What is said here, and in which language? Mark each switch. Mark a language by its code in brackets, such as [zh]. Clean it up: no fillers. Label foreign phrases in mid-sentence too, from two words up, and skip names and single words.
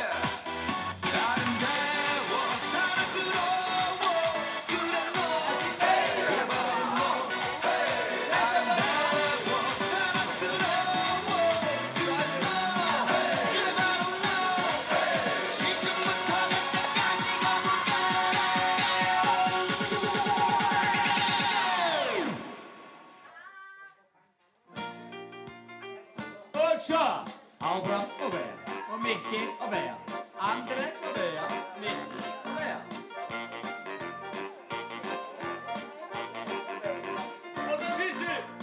[ko] 아름다워 사랑스러워 그래 너 그래 바로 너 아름다워 사랑스러워 그래 너 그래 바로 너 지금부터 내 끝까지 가볼까 [is] Og svo. Áfram og beja. Og Mikki og beja. Andrés og beja. Mikki og beja. Og svo fyrstu.